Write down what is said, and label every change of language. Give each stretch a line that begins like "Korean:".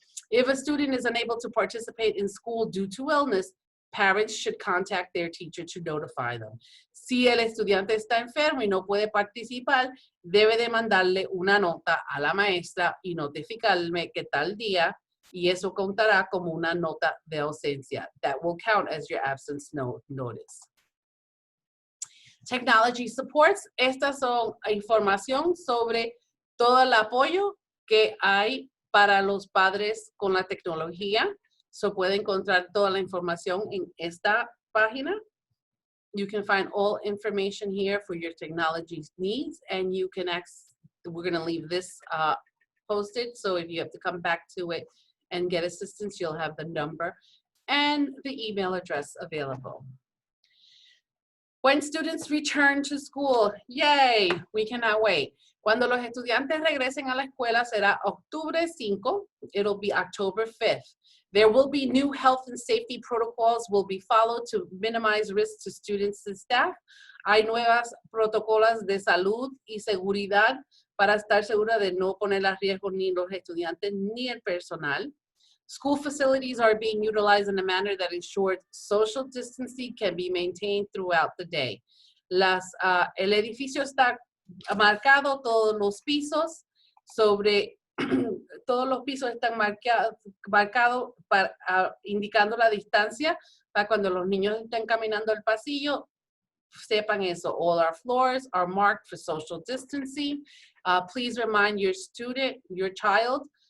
English: If a student is unable to participate in school due to illness, parents should contact their teacher to notify them.
Spanish: Si el estudiante está enfermo y no puede participar, debe de mandarle una nota a la maestra y notificarme que tal día, y eso contará como una nota de ausencia.
English: That will count as your absence notice. Technology supports.
Spanish: Estas son información sobre todo el apoyo que hay para los padres con la tecnología. So puede encontrar toda la información en esta página.
English: You can find all information here for your technology needs, and you can we're going to leave this posted, so if you have to come back to it and get assistance, you'll have the number and the email address available. When students return to school, yay, we cannot wait.
Spanish: Cuando los estudiantes regresen a la escuela será Octubre 5,
English: it'll be October 5th. There will be new health and safety protocols will be followed to minimize risks to students and staff.
Spanish: Hay nuevas protocolos de salud y seguridad para estar segura de no poner a riesgo ni los estudiantes ni el personal.
English: School facilities are being utilized in a manner that ensures social distancing can be maintained throughout the day.
Spanish: El edificio está marcado, todos los pisos, todos los pisos están marcados indicando la distancia para cuando los niños estén caminando el pasillo, sepan eso.
English: All our floors are marked for social distancing. Please remind your child